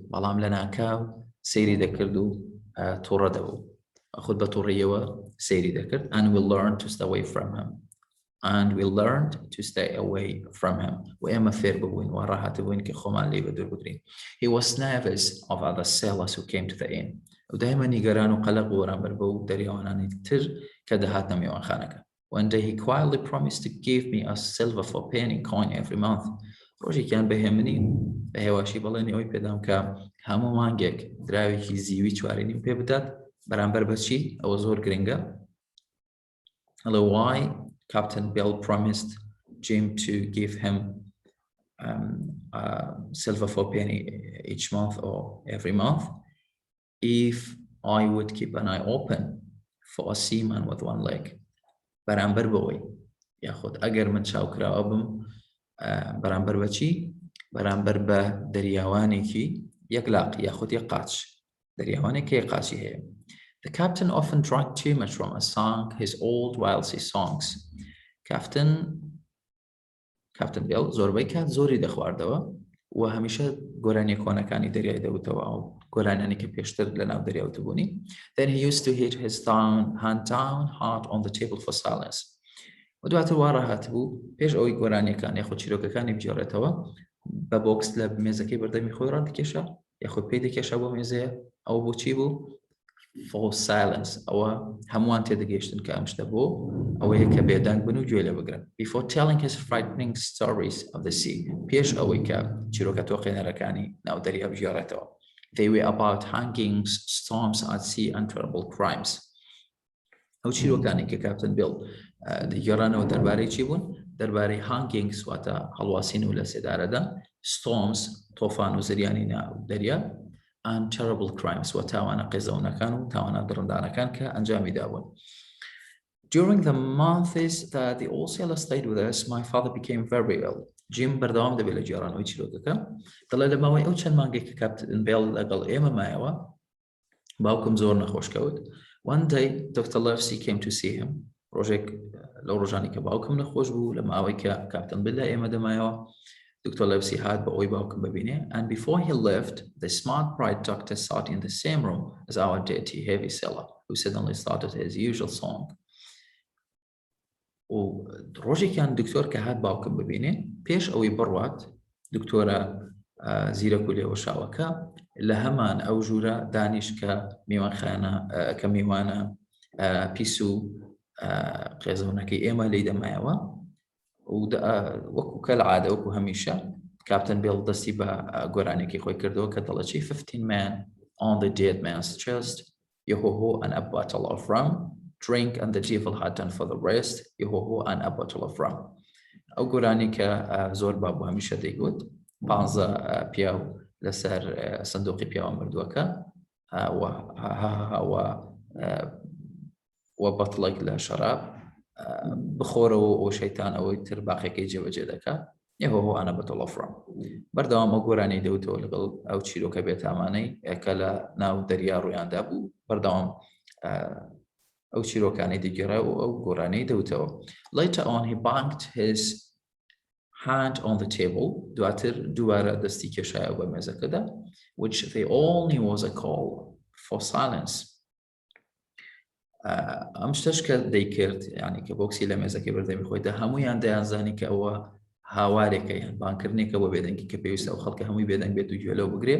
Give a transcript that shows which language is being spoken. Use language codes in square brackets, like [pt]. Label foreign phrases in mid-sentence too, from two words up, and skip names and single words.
[ckb] بەڵام لە ناکاو سەیری دەکرد و تووڕە دەبوو. خود بە تووڕیەوە سەیری دەکرد. [en] And we learned to stay away from him. And we learned to stay away from him. [ckb] و ئێمە فێر ببووین و ڕاهات بووین کە خۆمان لێ بەدوور بگرین. [en] He was nervous of other sailors who came to the inn. [ckb] و دایما نیگەران و قەلەق بوو بەرامبەر بەو دەریاوانانی تر کە دەهاتنە میوانخانەکە. [en] One day he quietly promised to give me a silver for penny coin every month. [ckb] ڕۆژێکیان بەهێ منی بە هێواشی بەڵێنی ئەوی پێدام کە هەموو مانگێک دراوێکی زیوی 4.5 پێ بدات بەرامبەر بەچی ئەوە زۆر گرنگە. [en] Hello, why Captain Bill promised Jim to give him silver for penny each month or every month if I would keep an eye open for a seaman with one leg. [ckb] بەرامبەر بەوەی یاخود ئەگەر من چاوکراوە بم بەرامبەر بەچی بەرامبەر بە دەریاوانێکی یەک لاق یاخود یەک قاچ دەریاوانێک یەک قاچی هەیە. [en] The captain often drank too much rum and sang his old Walesy songs. [ckb] Captain Bill زۆربەی کات زۆری دەخواردەوە و هەمیشە گۆرانی کۆنەکانی دەریای دەوتەوە ئەو گۆرانانی کە پێشتر لە ناو دەریاوتە بوونی. [en] Then he used to hit his hand down hard on the table for silence. [ckb] و دواتر وا ڕاهات بوو پێش ئەوەی گۆرانیەکان یاخود چیرۆکەکانی بجێڕێتەوە بە بۆکس لە مێزەکەی بەردەمی خۆی ڕادکێشە یاخود پێی دەکێشە بۆ مێزەیە ئەو بۆچی بوو [en] for silence [ckb] ئەوە هەمووان تێدەگەیشتن کە ئەم شتە بۆ ئەوەیە کە بێدەنگ بن و گوێ لێ بگرن. [en] Before telling his frightening stories of the sea [ckb] پێش ئەوەی کە چیرۆکە تۆقێنەرەکانی ناو دەریا بژێڕێتەوە. [en] They were about hangings, storms at sea and terrible crimes. [ckb] ئەو چیرۆکانی کە کاپتن بیل دەگێڕانەوە دەربارەی چی بوون؟ دەربارەی هانگینگز واتە هەڵواسین و لە سێدارەدا، storms تۆفان و زریانی ناو دەریا، [en] and terrible crimes [ckb] و تاوانە قێزەونەکان و تاوانە دڕندانەکان کە ئەنجامی دابوون. [en] During the months that the old sailor stayed with us, my father became very ill. [ckb] Jim بەردەوام دەبێت لە گێڕانەوەی چیرۆکەکە دەڵێ لە ماوەی ئەو چەند مانگێک کە کاپتن بیل لەگەڵ ئێمە مایەوە باوکم زۆر نەخۆش کەوت. [en] One day Dr. Livesey came to see him. [ckb] ڕۆژێک لەو ڕۆژانی کە باوکم نەخۆش بوو لە ماوەی کە کاپتن بیل لە ئێمە دەمایەوە Dr. [en] Livesey [ckb] هات بە ئەوی باوکم ببینێ [en] and before he left the smart bright doctor sat in the same room as our dirty heavy sailor who suddenly started his usual song. [ckb] و ڕۆژێکیان دکتۆر کە هات باوکم ببینێ پێش ئەوەی بڕوات دکتۆرە زیرەک و لێوەشاوەکە لە هەمان ئەو ژوورە دانیش کە میوانخانە کە میوانە پیس و قێزەونەکەی ئێمە لی دەمایەوە وەکو کە العادە وەکو هەمیشە کاپتن بیل دەستی بە گۆرانێکی خۆی کردەوە کە دەڵێکی [en] 15 men on the dead man's chest yo-ho-ho and a bottle of rum drink and the devil had done for the rest yo-ho-ho and a bottle of rum. [ckb] ئەو گۆرانی کە زۆر بابوو هەمیشە دەیگوت 15 پیاو لەسەر سندوقی پیاوە مردووەکە و بەتڵێک لە شەراب بخۆرەوە ئەو شەیتان ئەوەی تر باقیەکەی جێبەجێ دەکات یهۆ ئەنە بەتڵ ئەفڕام بەردەوام ئەو گۆرانی دەوتەوە لەگەڵ ئەو چیرۆکە بێتامانەی کە لە ناو دەریا ڕوویاندا بوو بەردەوام ئەو چیرۆکانی دەگێڕا و ئەو گۆرانەی دەوتەوە. [en] Later on he banged his hand on the table [ckb] دواتر دووارە دەستی کێشایە بە مێزەکەدا [en] which they all knew was a call for silence. [ckb] ئەم شتەش کە دەیکرد یعنی کە بۆکسی لە مێزەکەی بەردەمی خۆیدا هەموویان دەیانزانی کە ئەوە هاوارێکە یان بانکردنێکە بۆ بێدەنگی کە پێویستە ئەو خەڵکە هەمووی بێدەنگ بێت و گوێ لەو بگرێت.